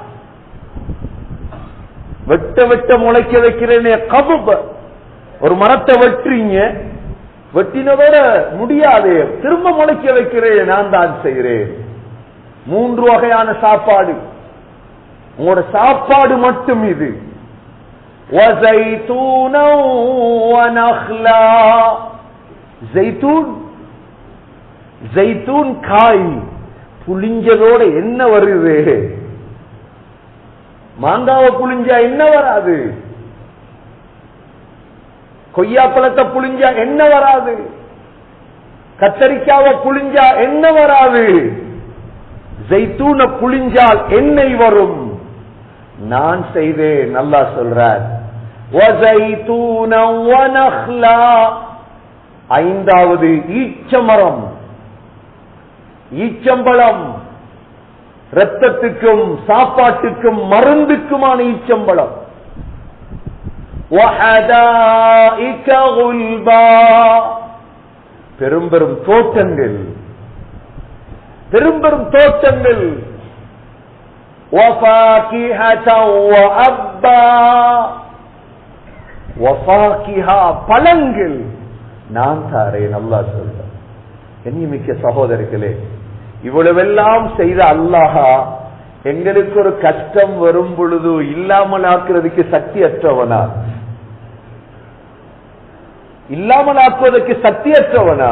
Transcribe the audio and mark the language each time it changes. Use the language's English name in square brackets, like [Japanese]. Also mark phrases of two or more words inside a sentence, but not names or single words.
[Tamil] வெட்ட வெட்ட முளைக்க வைக்கிறேனே கபுப. ஒரு மரத்தை வெட்டுறீங்க, வெட்டினதோட முடியாது, திரும்ப முளைக்க வைக்கிறேன், நான் தான் செய்கிறேன். 3 வகையான சாப்பாடு, உங்களோட சாப்பாடு மட்டும் இது. [Arabic] وَزَيْتُونًا وَنَخْلًا. [Tamil] ஜெய்தூன் காய் புளிஞ்சதோட என்ன வருது? மாங்காவை புளிஞ்சா என்ன வராது? கொய்யாப்பழத்தை புளிஞ்சா என்ன வராது? கத்தரிக்காவை புளிஞ்சா என்ன வராது? ஜெய்தூன புளிஞ்சால் எண்ணெய் வரும். நான் செய்தேன், அல்லாஹ் சொல்றார். [Arabic] وَزَيْتُونًا وَنَخْلًا. [Tamil] 5வது ஈச்சமரம், ஈச்சம்பழம். இரத்தத்துக்கும் சாப்பாட்டுக்கும் மருந்துக்குமான ஈச்சம்பழம். [Arabic] وَحَدَائِكَ غُلْبًا. [Tamil] பெரும் பெரும் தோட்டங்கள், பெரும் பெரும் தோட்டங்கள். [Arabic] وَفَاكِهَةً وَأَبًّا. [Tamil] وَفَاكِهَةً பழங்கள் நான் தாரேன், அல்லாஹ் சொல்றார். கண்ணியமிக்க சகோதரர்களே, இவ்வளவெல்லாம் செய்த அல்லாஹ் எங்களுக்கு ஒரு கஷ்டம் வரும் பொழுது இல்லாமல் ஆக்குறதுக்கு சக்தி அற்றவனா? இல்லாமல் ஆக்குவதற்கு சக்தி அற்றவனா?